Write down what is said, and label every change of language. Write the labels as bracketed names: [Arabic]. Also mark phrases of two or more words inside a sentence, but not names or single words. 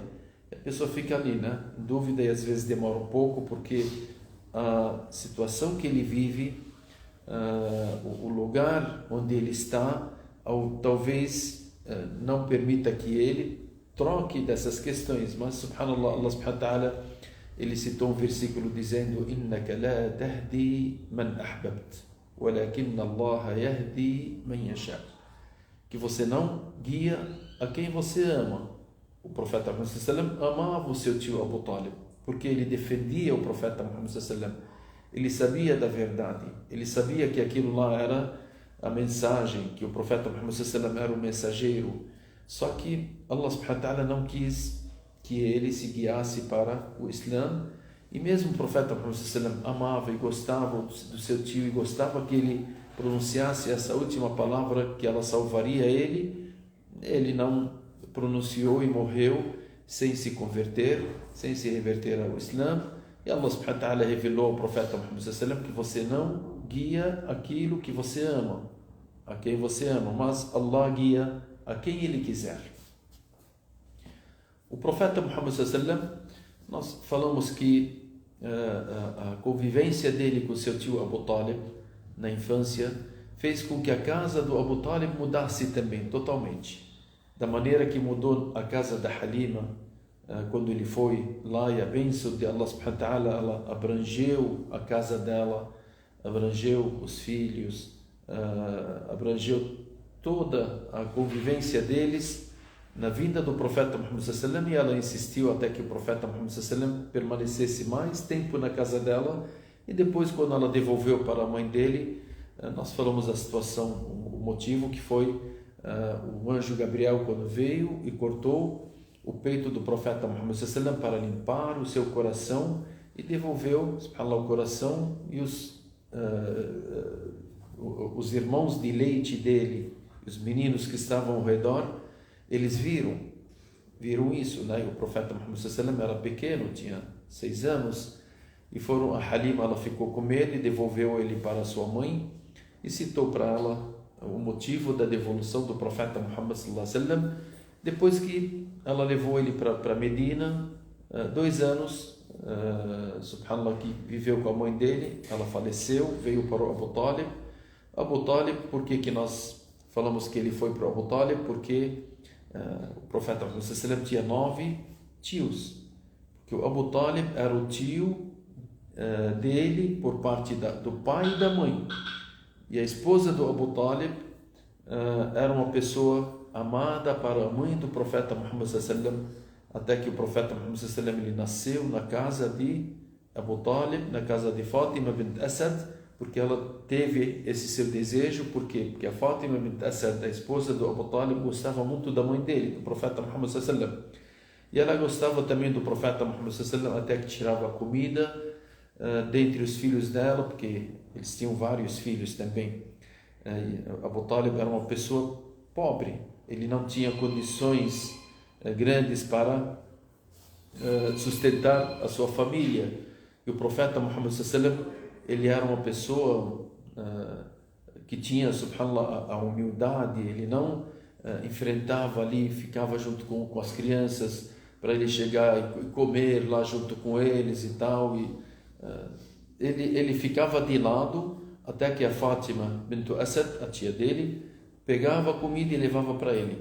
[Portuguese] E a pessoa fica ali, né, em dúvida, e às vezes demora um pouco porque a situação que ele vive, o lugar onde ele está, talvez não permita que ele troque dessas questões. Mas subhanallah, Allah [Arabic] سبحانه وتعالى [Portuguese] ele citou um versículo dizendo: [Arabic] إنك لا تهدي من أحببت ولكن الله يهدي من يشاء, [Portuguese] que você não guia a quem você ama. O profeta Muhammad [Arabic] صلى الله عليه وسلم [Portuguese] amava o seu tio Abu Talib porque ele defendia o profeta Muhammad [Arabic] صلى الله عليه وسلم. [Portuguese] Ele sabia da verdade, ele sabia que aquilo lá era a mensagem, que o profeta Muhammad [Arabic] صلى الله عليه وسلم [Portuguese] era o mensageiro. Só que Allah [Arabic] سبحانه وتعالى [Portuguese] não quis que ele se guiasse para o Islã. E mesmo o profeta Muhammad [Arabic] صلى الله عليه وسلم [Portuguese] amava e gostava do seu tio e gostava que ele pronunciasse essa última palavra, que ela salvaria ele. Ele não pronunciou e morreu sem se converter, sem se reverter ao Islã. E Allah [Arabic] سبحانه وتعالى [Portuguese] revelou ao profeta Muhammad [Arabic] صلى الله عليه وسلم [Portuguese] que você não guia aquilo que você ama, a quem você ama, mas Allah guia a quem ele quiser. O profeta Muhammad [Arabic] صلى الله عليه وسلم, [Portuguese] nós falamos que a convivência dele com seu tio Abu Talib na infância fez com que a casa do Abu Talib mudasse também, totalmente. Da maneira que mudou a casa da Halima quando ele foi lá, e a bênção de Allah [Arabic] سبحانه وتعالى [Portuguese] ela abrangeu a casa dela, abrangeu os filhos, abrangeu toda a convivência deles na vinda do profeta Muhammad [Arabic] صلى الله عليه وسلم, [Portuguese] e ela insistiu até que o profeta Muhammad [Arabic] صلى الله عليه وسلم [Portuguese] permanecesse mais tempo na casa dela. E depois, quando ela devolveu para a mãe dele, nós falamos a situação, o motivo que foi o anjo Gabriel quando veio e cortou o peito do profeta Muhammad [Arabic] صلى الله عليه وسلم [Portuguese] para limpar o seu coração, e devolveu, subhanallah, o coração. E os irmãos de leite dele, os meninos que estavam ao redor, eles viram viram isso, né? O profeta Muhammad [Arabic] صلى الله عليه وسلم [Portuguese] era pequeno, tinha 6 anos, e a Halima, ela ficou com medo e devolveu ele para sua mãe e citou para ela o motivo da devolução do profeta Muhammad [Arabic] صلى الله عليه وسلم. [Portuguese] Depois que ela levou ele para Medina, 2 anos, subhanallah, que viveu com a mãe dele, ela faleceu, veio para o Abu Talib. Abu Talib, por que nós falamos que ele foi para o Abu Talib? Porque o profeta Muhammad [Arabic] صلى الله عليه وسلم [Portuguese] tinha 9 tios, porque o Abu Talib era o tio dele por parte do pai e da mãe, e a esposa do Abu Talib era uma pessoa amada para a mãe do profeta Muhammad [Arabic] صلى الله عليه وسلم, [Portuguese] até que o profeta Muhammad [Arabic] صلى الله عليه وسلم [Portuguese] ele nasceu na casa de Abu Talib, na casa de Fátima bint Asad, porque ela teve esse seu desejo. Por quê? Porque a Fátima bint Asad, a esposa do Abu Talib, gostava muito da mãe dele, do profeta Muhammad [Arabic] صلى الله عليه وسلم, [Portuguese] e ela gostava também do profeta Muhammad [Arabic] صلى الله عليه وسلم, [Portuguese] até que tirava comida dentre os filhos dela, porque eles tinham vários filhos também. Abu Talib era uma pessoa pobre, ele não tinha condições grandes para sustentar a sua família, e o profeta Muhammad [Arabic] صلى الله عليه وسلم, [Portuguese] ele era uma pessoa que tinha, subhanallah, a humildade. Ele não enfrentava ali, ficava junto com as crianças para ele chegar e comer lá junto com eles e tal, e ele ficava de lado até que a Fátima bint Asad, a tia dele, pegava a comida e levava para ele.